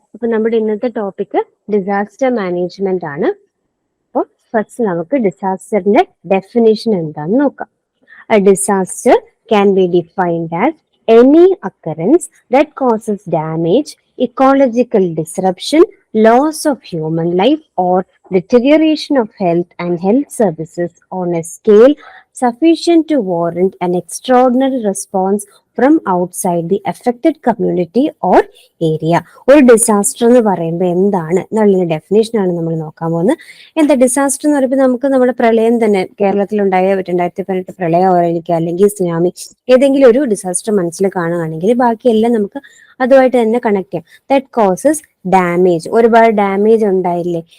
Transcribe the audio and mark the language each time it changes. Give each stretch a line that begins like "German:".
Malayalam: അപ്പൊ നമ്മുടെ ഇന്നത്തെ ടോപ്പിക് ഡിസാസ്റ്റർ മാനേജ്മെന്റ് ആണ്. അപ്പോൾ ഫസ്റ്റ് നമുക്ക് ഡിസാസ്റ്ററിന്റെ ഡെഫിനേഷൻ എന്താണെന്ന് നോക്കാം.
English: A disaster can be defined as any occurrence that causes damage, ecological disruption, loss of human life, or deterioration of health and health services on a scale sufficient to warrant an extraordinary response from outside the affected community or area.
Malayalam: ഒരു disaster എന്ന് പറയുമ്പോൾ എന്താണ് എന്നുള്ള ഡെഫിനേഷനാണ് നമ്മൾ നോക്കാൻ പോകുന്നത്. എന്താ disaster എന്ന് പറയുമ്പോൾ നമുക്ക് നമ്മുടെ പ്രളയം തന്നെ കേരളത്തിലുണ്ടായ 2018 പ്രളയമായിരിക്കും, അല്ലെങ്കിൽ സുനാമി, ഏതെങ്കിലും ഒരു ഡിസാസ്റ്റർ മനസ്സിൽ കാണുകയാണെങ്കിൽ ബാക്കിയെല്ലാം നമുക്ക് അതുമായിട്ട് തന്നെ കണക്ട് ചെയ്യാം.
English: that causes damage,
Malayalam: ഒരുപാട് ഡാമേജ് ഉണ്ടായില്ലേ.